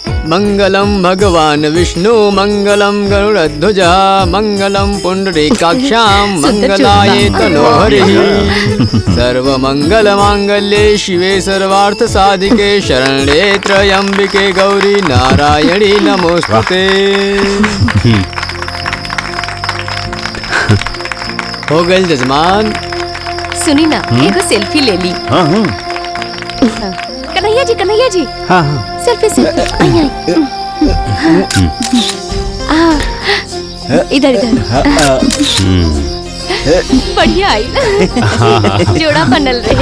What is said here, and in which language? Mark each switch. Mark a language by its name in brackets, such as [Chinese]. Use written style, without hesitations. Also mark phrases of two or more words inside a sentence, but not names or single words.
[Sanskrit] मंगलम भगवान विष्णु मंगलम गरुड़ध्वजा मंगलम पुंडरीकाक्षाम मंगलाये तनोहरिः सर्वमंगल मांगल्ये शिवे सर्वार्थ साधिके शरण्ये त्र्यंबिके गौरी नारायणी नमोस्तुते। [Bhojpuri] हो गए जजमान। सुनी ना, एगो सेल्फी ले ली। हाँ हाँ कन्हैया जी हाँ हाँ सेल्फी इधर बढ़िया आई जोड़ा बनल रहे।